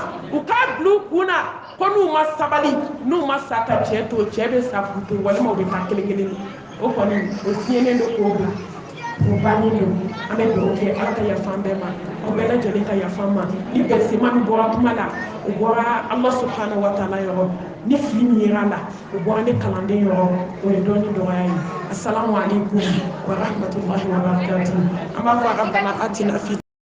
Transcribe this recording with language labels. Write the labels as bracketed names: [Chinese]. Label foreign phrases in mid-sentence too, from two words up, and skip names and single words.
[Bambara] u k'a bila u kun na ko n'u ma sabali n'u ma sa ka cɛ to cɛ bɛ sa k'u to walima u bɛ taa kelen kelen o kɔni o fiɲɛnen don k'o bila o bannen don an bɛ dugawu kɛ ala ka yafa an bɛɛ ma aw bɛɛ lajɛlen ka yafa an ma ni bɛnsema min bɔra kuma la o bɔra ala [Arabic] سبحانه وتعالى [Bambara] yɔrɔ ni fili min yera la o bɔra ne kalanden yɔrɔ o ye dɔɔni dɔgɔya ye [Arabic] السلام عليكم ورحمة الله وبركاته [Bambara] an b'a fɔ a ka bana atina fi